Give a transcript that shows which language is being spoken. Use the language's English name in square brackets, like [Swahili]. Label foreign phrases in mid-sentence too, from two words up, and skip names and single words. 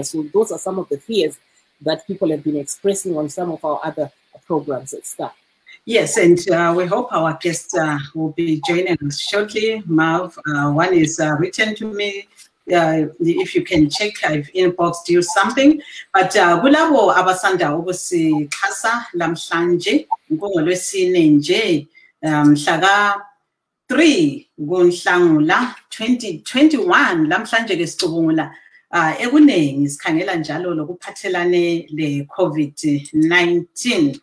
[English] So those are some of the fears that people have been expressing on some of our other programs and stuff. Yes, and we hope our guests will be joining us shortly. Marv, one is written to me. If you can check, I've inboxed you something. [North Ndebele] But kulabo abasanda ukusikhasa lamhlanje ngolwesine nje mhla 3 kuNhlangula 2021 lamhlanje ke sicubungula ekuningi sikhangela njalo lokuphathelane le COVID-19.